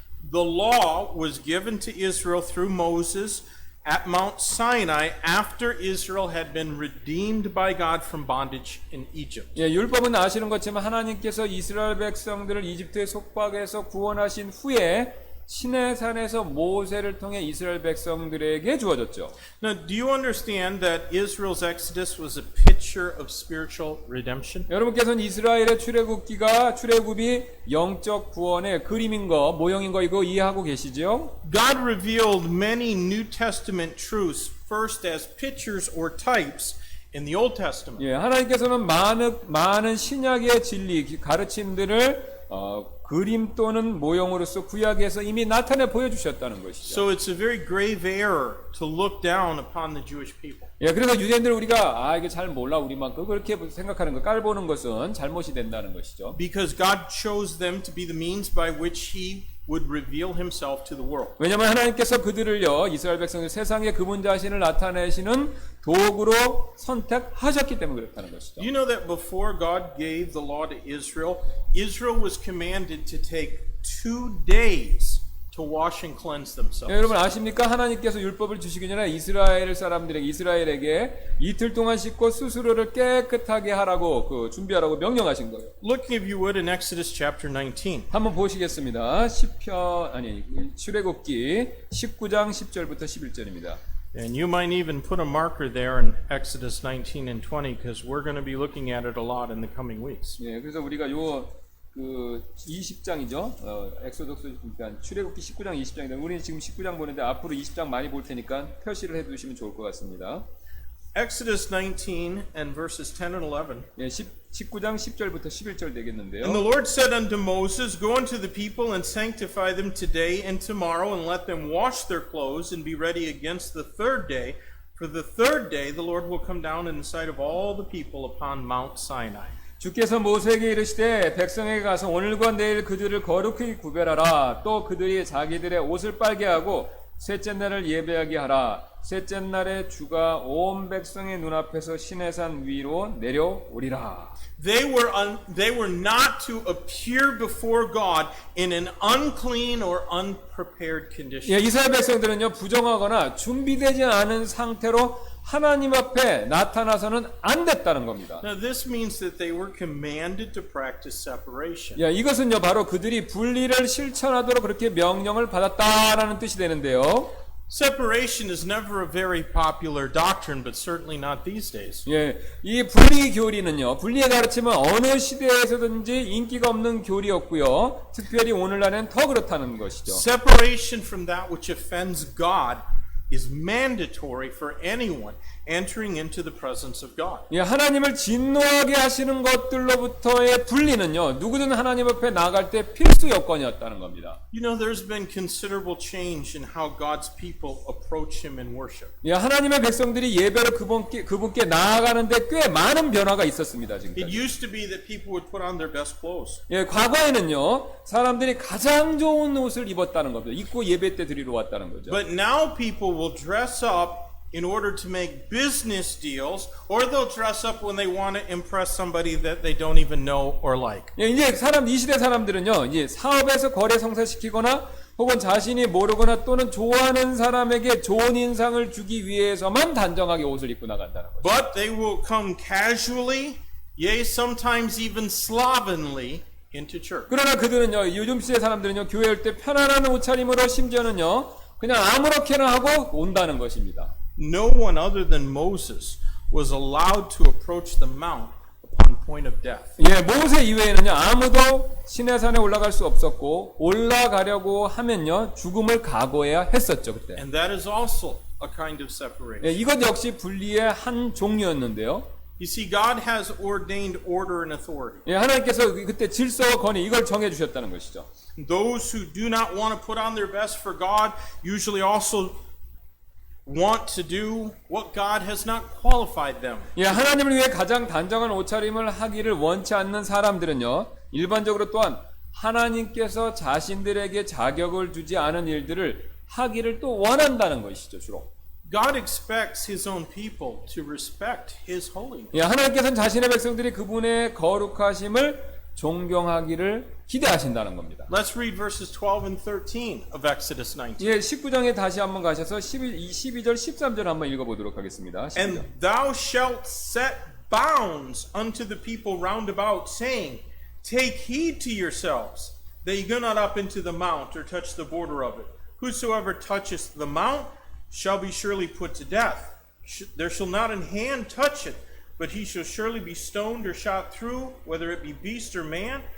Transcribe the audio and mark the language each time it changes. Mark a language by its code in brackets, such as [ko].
[en] The law was given to Israel through Moses at Mount Sinai after Israel had been redeemed by God from bondage in Egypt. [ko] 예, 율법은 아시는 것처럼 하나님께서 이스라엘 백성들을 이집트의 속박에서 구원하신 후에 시내산에서 모세를 통해 이스라엘 백성들에게 주어졌죠. [en] Now, do you understand that Israel's exodus was a picture of spiritual redemption? [ko] 여러분께서는 이스라엘의 출애굽이 영적 구원의 그림인 거, 모형인 거 이거 이해하고 계시죠? [en] God revealed many New Testament truths first as pictures or types in the Old Testament. [ko] 예, 하나님께서는 많은 신약의 진리, 가르침들을 그림 또는 모형으로서 구약에서 이미 나타내 보여주셨다는 것이죠. [en] So it's a very grave error to look down upon the Jewish people. [ko] 예, 그래서 유대인들 우리가 이게 잘 몰라 우리만큼 그렇게 생각하는 거 깔보는 것은 잘못이 된다는 것이죠. [en] Because God chose them to be the means by which He would reveal Himself to the world. [ko] 왜냐하면 하나님께서 그들을요 이스라엘 백성들 세상에 그분 자신을 나타내시는 도구로 선택하셨기 때문에 그렇다는 것이죠. [en] You know that before God gave the law to Israel, Israel was commanded to take 2 days to wash and cleanse themselves. [ko] 예, 여러분 아십니까? 하나님께서 율법을 주시기 전에 이스라엘에게 이틀 동안 씻고 스스로를 깨끗하게 하라고 준비하라고 명령하신 거예요. [en] Look if you would in Exodus chapter 19. [ko] 한번 보시겠습니다. 출애굽기 19장 10절부터 11절입니다. [en] And you might even put a marker there in Exodus 19 and 20 because we're going to be looking at it a lot in the coming weeks. [ko] 예, 그래서 우리가 20장이죠. 엑소덕스 그러니까 출애굽기 19장 20장인데 우리는 지금 19장 보는데 앞으로 20장 많이 볼 테니까 표시를 해 두시면 좋을 것 같습니다. [en] Exodus 19 and verses 10 and 11. [ko] 예, 19장 10절부터 11절 되겠는데요. [en] And the Lord said unto Moses, Go unto the people and sanctify them today and tomorrow, and let them wash their clothes and be ready against the third day. For the third day the Lord will come down in the sight of all the people upon Mount Sinai. [ko] 주께서 모세에게 이르시되 백성에게 가서 오늘과 내일 그들을 거룩히 구별하라. 또 그들이 자기들의 옷을 빨게 하고 셋째 날을 예배하게 하라. 셋째 날에 주가 온 백성의 눈앞에서 시내산 위로 내려오리라. [en] They were not to appear before God in an unclean or unprepared condition. [ko] 예, 이스라엘 백성들은요 부정하거나 준비되지 않은 상태로 하나님 앞에 나타나서는 안 됐다는 겁니다. [en] Now this means that they were commanded to practice separation. [ko] 야, 이것은요 바로 그들이 분리를 실천하도록 그렇게 명령을 받았다라는 뜻이 되는데요. [en] Separation is never a very popular doctrine, but certainly not these days. [ko] 예, 이 분리 교리는요 분리의 가르침은 어느 시대에서든지 인기가 없는 교리였고요. 특별히 오늘날에는 더 그렇다는 것이죠. [en] Separation from that which offends God is mandatory for anyone entering into the presence of God. [ko] 예, 하나님을 진노하게 하시는 것들로부터의 분리는요 누구든 하나님 앞에 나갈 때 필수 요건이었다는 겁니다. [en] You know, there's been considerable change in how God's people approach Him in worship. [ko] 예, 하나님의 백성들이 예배로 그분께 나아가는데 꽤 많은 변화가 있었습니다. [en] It [ko] 지금까지. [en] used to be that people would put on their best clothes. [ko] 예, 과거에는요 사람들이 가장 좋은 옷을 입었다는 겁니다. 입고 예배 때 드리러 왔다는 거죠. [en] But now people will dress up in order to make business deals, or they'll dress up when they want to impress somebody that they don't even know or like. [ko] 예, 이제 이 시대 사람들은요, 이제 사업에서 거래 성사시키거나 혹은 자신이 모르거나 또는 좋아하는 사람에게 좋은 인상을 주기 위해서만 단정하게 옷을 입고 나간다는 거죠. [en] But they will come casually, yea, sometimes even slovenly, into church. [ko] 그러나 그들은요, 요즘 시대 사람들은요, 교회 올 때 편안한 옷차림으로 심지어는요, 그냥 아무렇게나 하고 온다는 것입니다. [en] No one other than Moses was allowed to approach the mount upon point of death. [ko] 예, 모세 이외에는요, 아무도 시내산에 올라갈 수 없었고, 올라가려고 하면요, 죽음을 각오해야 했었죠, 그때. [en] And that is also a kind of separation. [ko] 예, 이것 역시 분리의 한 종류였는데요. [en] You see, God has ordained order and authority. [ko] 예, 하나님께서 그때 질서와 권위 이걸 정해 주셨다는 것이죠. [en] Those who do not want to put on their best for God usually also want to do what God has not qualified them. [ko] 예, 하나님을 위해 가장 단정한 옷차림을 하기를 원치 않는 사람들은요, 일반적으로 또한 하나님께서 자신들에게 자격을 주지 않은 일들을 하기를 또 원한다는 것이죠, 주로. [en] God expects His own people to respect His holiness. [ko] 예, 하나님께서는 자신의 백성들이 그분의 거룩하심을 존경하기를 기대하신다는 겁니다. [en] Let's read verses 12 and 13 of Exodus 19. [ko] 예, 19장에 다시 한번 가셔서 12절, 13절 한번 읽어보도록 하겠습니다. 12절. [en] And thou shalt set bounds unto the people round about, saying, Take heed to yourselves, that ye go not up into the mount, or touch the border of it. Whosoever toucheth the mount shall be surely put to death. There shall not an hand touch it, but he shall surely be stoned or shot through, whether it be beast or man.